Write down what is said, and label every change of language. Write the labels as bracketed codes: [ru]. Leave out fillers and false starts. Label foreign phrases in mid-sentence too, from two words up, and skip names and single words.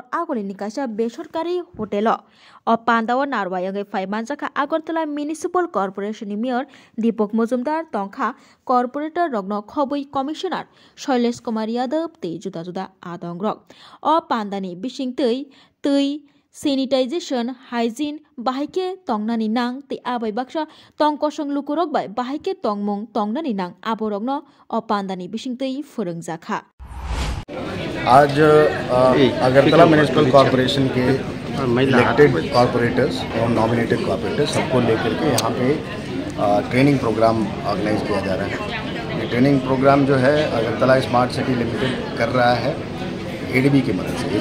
[trp] आगुलिनि कायसा बेसरकारि होटेल अ पांदाव नारवायंगै फाइमानजाखा आगरतला म्युनिसिपल कॉर्पोरेशन नि मेयर दीपक मजुमदार तंखा कॉर्पोरेटर रगनो खबै कमिशनार शैलेश कुमार यादव तै जुदा जुदा आदंग रग अ पांदानि बिसिंतै तै [en] sanitization hygiene [trp] बाहायके तंगनानि नां ते आबै बाक्सा तंकसं लुकुरक बाय बाहायके तंगमुं तंगनानि नां आबरगनो अपांदानि बिसिंतै फोरोंजाखा [hi] आज अगरतला म्युनिसिपल कॉर्पोरेशन के [en] elected corporators [hi] और [en] nominated corporators [hi] सबको लेकर के यहाँ पे [en] training program organize [hi] किया जा रहा है। ये [en] training program [hi] जो है अगरतला स्मार्ट सिटी लिमिटेड कर रहा है ADB की मदद से।